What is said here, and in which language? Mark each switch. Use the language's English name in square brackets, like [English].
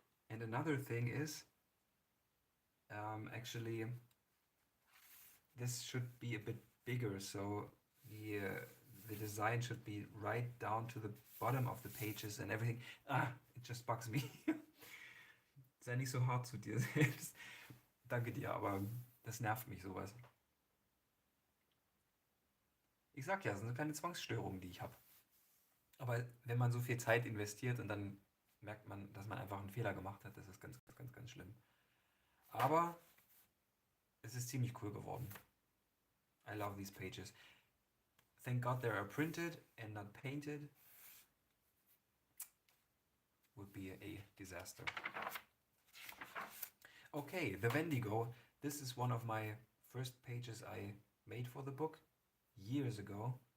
[English] And another thing is, actually, this should be a bit bigger, so the design should be right down to the bottom of the pages and everything. It just bugs me. [German] Sei nicht so hart zu dir selbst. Danke dir, aber das nervt mich sowas. Ich sag ja, es sind keine Zwangsstörungen, die ich habe. Aber wenn man so viel Zeit investiert und dann merkt man, dass man einfach einen Fehler gemacht hat, das ist ganz, ganz, ganz schlimm. Aber es ist ziemlich cool geworden. [English] I love these pages. Thank God they are printed and not painted. Would be a disaster. Okay, the Wendigo. This is one of my first pages I made for the book years ago.